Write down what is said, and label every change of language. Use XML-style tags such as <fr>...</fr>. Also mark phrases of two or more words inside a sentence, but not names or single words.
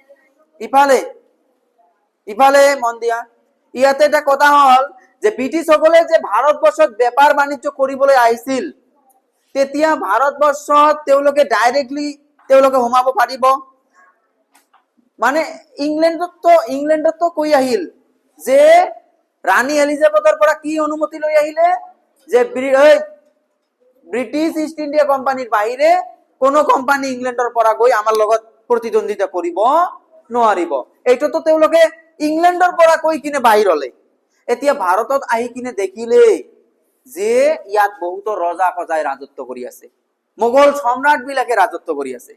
<as>ইফালে মন দিয়া ইয়াতে এটা কথা হল যে ব্রিটিশ সকলে যে ভাৰতবৰ্ষত বেপাৰ বাণিজ্য কৰিবলৈ আহিছিল তেতিয়া ভাৰতবৰ্ষত তেওঁলোকে ডাইৰেক্টলি সোমাব পাৰিব মানে ইংল্যান্ডত তো কৈ আহিল যে রানী এলিজাবেথৰ পৰা কি অনুমতি লৈ আহিলে যে ব্রিটিশ ইস্ট ইন্ডিয়া কোম্পানিৰ বাহিৰে কোনো কোম্পানি ইংল্যান্ডৰ পৰা গৈ আমাৰ লগত প্ৰতিদ্বন্দ্বিতা কৰিব নোৱাৰিব এইটো তো তেওঁলোকে ইংল্যান্ডৰ পৰা কৈ কিনে বাহিৰলে এতিয়া ভাৰতত আহি কিনে দেখিলে যে ইয়াত বহুতো ৰজা কজাই ৰাজত্ব কৰি আছে, মোগল সম্ৰাট বিলাকে ৰাজত্ব কৰি আছে।</as>